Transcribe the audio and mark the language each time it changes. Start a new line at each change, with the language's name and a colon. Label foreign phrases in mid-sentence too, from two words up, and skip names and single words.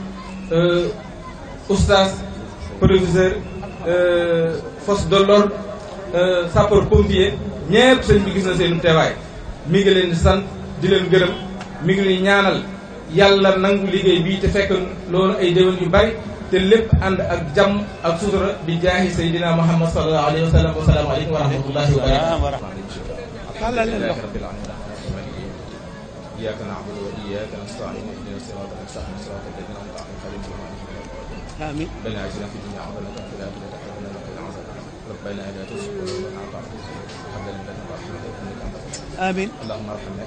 Wolof: oustaz professeur
French: force de l'ordre sapeur pompier
Wolof: ñepp sëñ bi gis na seen teewaay mi ngi leen di sant di leen gërëm mi ngi leen ñaanal yàlla nangu liggéey bii te fekk loolu ay déwén yu bari te lépp ànd ak jàmm ak sutura bi jaahi
Arabic: سيدنا محمد صلى الله عليه وسلم والسلام عليكم ورحمة الله وبركاته إياك نعبد وإياك نستعين اهدنا الصراط المستقيم صراط الذين أنعمت عليهم غير المغضوب عليهم آمين ربنا آتنا في الدنيا حسنة وفي الآخرة حسنة وقنا عذاب النار ربنا لا تزغ قلوبنا بعد إذ هديتنا وهب لنا من لدنك رحمة إنك أنت الوهاب آمين اللهم ارحمنا